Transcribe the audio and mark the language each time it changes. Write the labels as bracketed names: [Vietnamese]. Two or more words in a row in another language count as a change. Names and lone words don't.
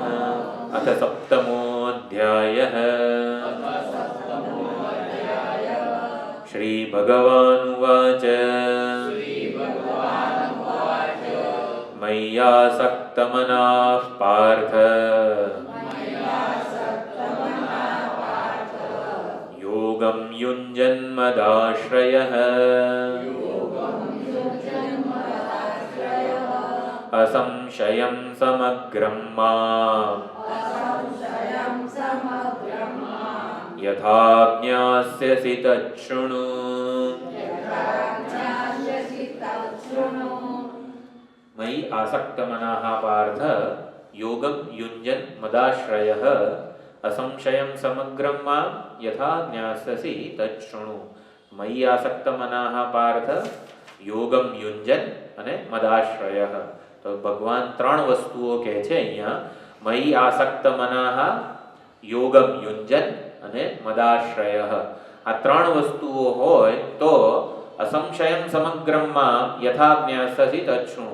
[Sanskrit] અથ સપ્તમોऽધ્યાયઃ. શ્રી ભગવાનુવાચ. મય્યાસક્તમનાઃ પાર્થ યોગં યુञ्जन्मदाश्रयः असंशयं समग्रं माम् यथा ज्ञास्यसि तच्छृणु. मयि आसक्तमनः पार्थ योगं युञ्जन् मदाश्रयः असंशयं समग्रं मां यथा ज्ञास्यसि तच्छृणु. मयि आसक्तमनः पार्थ યોગમ યુંજન અને મદાશ્રય. [Gujarati] તો ભગવાન 3 વસ્તુઓ કહે છે અહીંયા. [Sanskrit] મયી આસક્ત મનઃ, યોગમ યુંજન અને મદાશ્રય. [Gujarati] આ 3 વસ્તુઓ હોય તો [Sanskrit] અસંશયમ સમગ્રમાં યથા જ્ઞાસ્યસી તચ્છૃણુ.